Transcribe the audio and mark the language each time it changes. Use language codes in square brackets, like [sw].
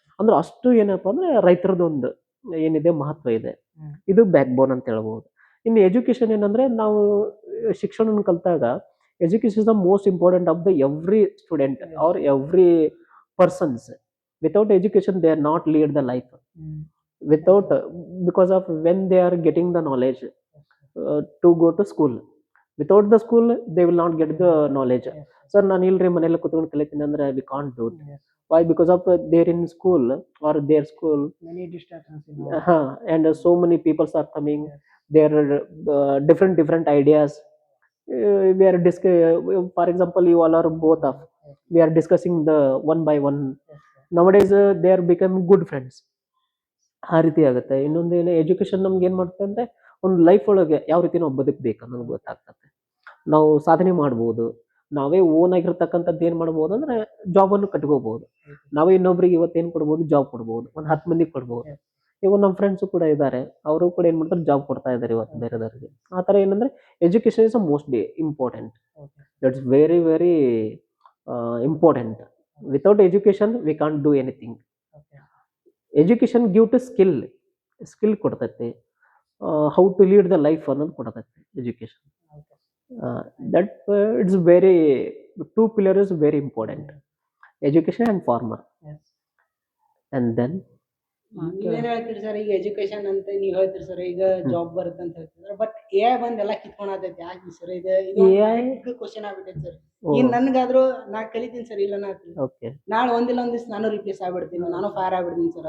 [kn] ಅಂದ್ರೆ ಅಷ್ಟು ಏನಪ್ಪ ಅಂದ್ರೆ ರೈತರದ್ದು ಒಂದು ಏನಿದೆ ಮಹತ್ವ ಇದೆ. ಹ್ಮ್. ಇದು ಬ್ಯಾಕ್ ಬೋನ್ ಅಂತ ಹೇಳ್ಬೋದು. ಇನ್ನು ಎಜುಕೇಶನ್ ಏನಂದ್ರೆ, ನಾವು ಶಿಕ್ಷಣ ಕಲ್ತಾಗ [en] Education is the most important of the every student or every persons. Without education they are not lead the life. Mm. Without because of when they are getting the knowledge to go to school, without the school they will not get the knowledge. Yes, [kn] Sir, ನಾನು ಇಲ್ರಿ ಮನೆಯಲ್ಲಿ ಕುತ್ಕೊಂಡು ಕಲಿತೀನಿ ಅಂದ್ರೆ [en] we can't do it. yes. Why? Because of they're in school or their school, Many distractions in and so many people are coming. Yes. There are different ideas. We are for example, you all are both of, Yes. we are discussing the one by one. Yes, sir. Nowadays they are becoming good friends. [kn] ಆ ರೀತಿ ಆಗುತ್ತೆ. ಇನ್ನೊಂದು ಏನು, education ನಮ್ಗೆ ಏನು ಮಾಡುತ್ತೆ ಅಂದರೆ, ಒಂದು ಲೈಫ್ ಒಳಗೆ ಯಾವ ರೀತಿ ನಾವು ಬದುಕಬೇಕು ಅನ್ನೋದು ಗೊತ್ತಾಗ್ತದೆ. ನಾವು ಸಾಧನೆ ಮಾಡ್ಬೋದು. ನಾವೇ ಓನ್ ಆಗಿರ್ತಕ್ಕಂಥದ್ದು ಏನು ಮಾಡ್ಬೋದು ಅಂದರೆ, ಜಾಬನ್ನು ಕಟ್ಕೋಬೋದು. ನಾವೇ ಇನ್ನೊಬ್ರಿಗೆ ಇವತ್ತೇನು ಕೊಡ್ಬೋದು, ಜಾಬ್ ಕೊಡ್ಬೋದು. ಒಂದು 10 ಮಂದಿಗೆ ಕೊಡ್ಬೋದು. [en] Yes. [kn] ಇವಾಗ ನಮ್ಮ ಫ್ರೆಂಡ್ಸು ಕೂಡ ಇದ್ದಾರೆ, ಅವರು ಕೂಡ ಏನು ಮಾಡ್ತಾರೆ, ಜಾಬ್ ಕೊಡ್ತಾ ಇದ್ದಾರೆ ಇವತ್ತು ಬೇರೆದವ್ರಿಗೆ. ಆ ಥರ ಏನಂದರೆ, [en] Education is mostly important. Okay. That's very very important. Without education we can't do anything. Okay. Education give to skill ಕೊಡ್ತೈತಿ. How to lead the life [kn] ಅನ್ನೋದು ಕೊಡ್ತೈತಿ [en] Education. Okay. That it's very, 2 pillars is very important, education and farmer. Yes. And then [kn] ನೀವೇನ್ ಹೇಳ್ತೀರಿ sir, ಈಗ education ಅಂತ ನೀವ್ ಹೇಳ್ತೀರಿ sir, ಈಗ ಜಾಬ್ ಬರುತ್ತೆ ಅಂತ ಹೇಳ್ತಿದ್ರೆ, ಬಟ್ ಎ ಬಂದ್ ಎಲ್ಲ ಕಿತ್ಕೊಂಡೈತಿ. ಯಾಕೆ ಸರ್? ಇದು [en] AI [kn] ಕ್ವಶನ್ ಆಗ್ಬಿಟ್ಟೈತೆ ಸರ್. ಈಗ ನನ್ಗಾದ್ರು ನಾ ಕಲಿತೀನಿ ಸರ್, ಇಲ್ಲ ನಾ [en] okay, [kn] ನಾಳೆ ಒಂದಿಲ್ಲ ಒಂದ್ ದಿವ್ಸ ನಾನು ರಿಪ್ಲೇಸ್ ಆಗ್ಬಿಡ್ತೀನಿ, ನಾನು ಫೈರ್ ಆಗ್ಬಿಡ್ತೀನಿ ಸರ್.